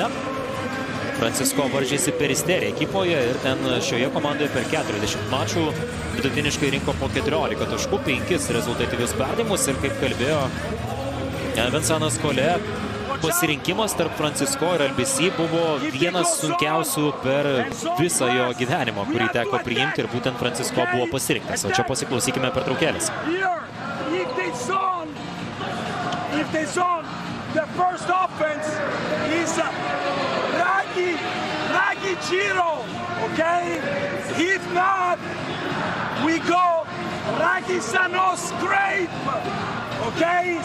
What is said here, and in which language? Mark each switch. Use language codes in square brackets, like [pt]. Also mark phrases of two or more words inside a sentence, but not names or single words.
[lt] Francisko varžėsi Peristeri ekipoje ir ten šioje komandoje per 40 mačų vidutiniškai rinko po 14 taškų, 5 rezultatyvius perdavimus ir kaip kalbėjo Vincentas Collet, pasirinkimas tarp Francisko ir LBC buvo vienas sunkiausių per visą jo gyvenimą, kurį teko priimti ir būtent Francisko buvo pasirinktas. O čia pasiklausykime pertraukėlės. [en] The first offense is Raggy Giro, okay? If not, we go Raggy Sano scrape, okay?